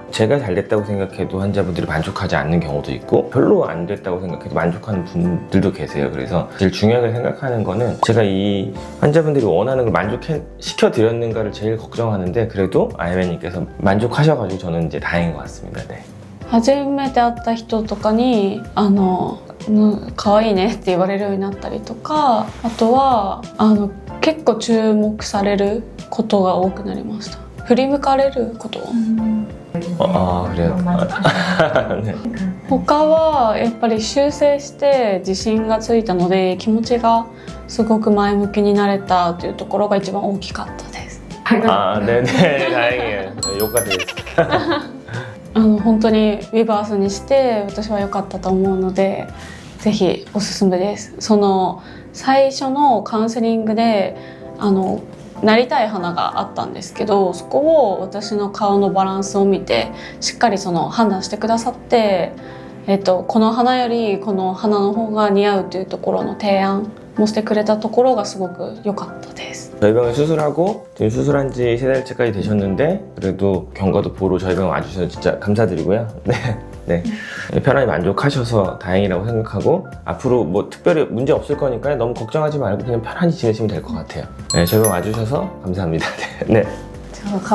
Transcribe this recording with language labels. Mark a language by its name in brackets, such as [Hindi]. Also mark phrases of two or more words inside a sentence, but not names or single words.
[Korean] 제가 잘 됐다고 생각해도 환자분들이 만족하지 않는 경우도 있고 별로 안 됐다고 생각해도 만족하는 분들도 계세요. 그래서 제일 중요하게 생각하는 거는 제가 이 환자분들이 원하는 걸 만족시켜드렸는가를 제일 걱정하는데 그래도 아야매님께서 만족하셔가지고 저는 이제 다행인 것 같습니다. 네. [Japanese] 初めて会った人とかに可愛いねって言われるようになったりとか、あとは結構注目されることが多くなりました。振り向かれること、 [Korean] 그래요? 네. [Japanese] 他はやっぱり修正して自信がついたので気持ちがすごく前向きになれたというところが一番大きかったです。 [Korean] 아, 네네, 다행이에요. 네, 요가 되겠습니다. [Japanese] 本当にウィバースにして私は良かったと思うのでぜひおすすめです。その最初のカウンセリングでなりたい花があったんですけど、そこを私の顔のバランスを見てしっかりその判断してくださって、この花よりこの花の方が似合うというところの提案もしてくれたところがすごく良かったです。 [Korean] 저희 병원 수술하고 지금 수술한 지 3달째까지 되셨는데 그래도 경과도 보러 저희 병원 와주셔서 진짜 감사드리고요. 네. 편안히 만족하셔서 다행이라고 생각하고 앞으로 뭐 특별히 문제 없을 거니까요. 너무 걱정하지 말고 그냥 편안히 지내시면 될 것 같아요. 네, 저희 병원 와주셔서 감사합니다.